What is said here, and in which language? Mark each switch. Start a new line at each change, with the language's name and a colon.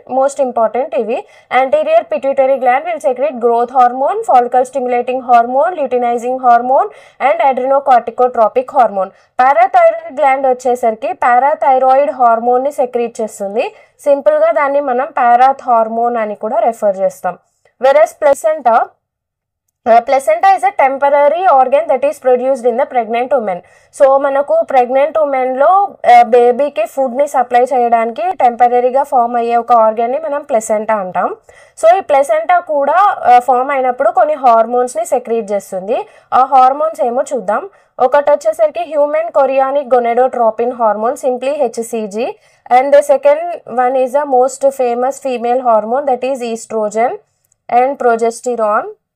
Telugu: Most important ఇవి.
English: Anterior pituitary gland will secrete growth hormone, follicle stimulating hormone, luteinizing hormone and adrenocorticotropic hormone.
Telugu: Parathyroid gland వచ్చేసరికి parathyroid hormone ని secrete చేస్తుంది. Simple గా దాన్ని మనం పారాథ్ hormone అని కూడా రెఫర్ చేస్తాం.
English: వెరస్ placenta placenta is a temporary organ that is produced in the pregnant woman.
Telugu: So మనకు ప్రెగ్నెంట్ ఉమెన్ లో బేబీకి ఫుడ్ ని సప్లై చేయడానికి టెంపరీగా ఫామ్ అయ్యే ఒక ఆర్గాన్ ని మనం ప్లెసెంటా అంటాం. సో ఈ ప్లెసెంటా కూడా ఫామ్ అయినప్పుడు కొన్ని హార్మోన్స్ ని సెక్రీట్ చేస్తుంది. ఆ హార్మోన్స్ ఏమో చూద్దాం. ఒకటి వచ్చేసరికి
English: Human chorionic gonadotropin hormone, simply HCG, and the second one is the most famous female hormone that is estrogen and progesterone.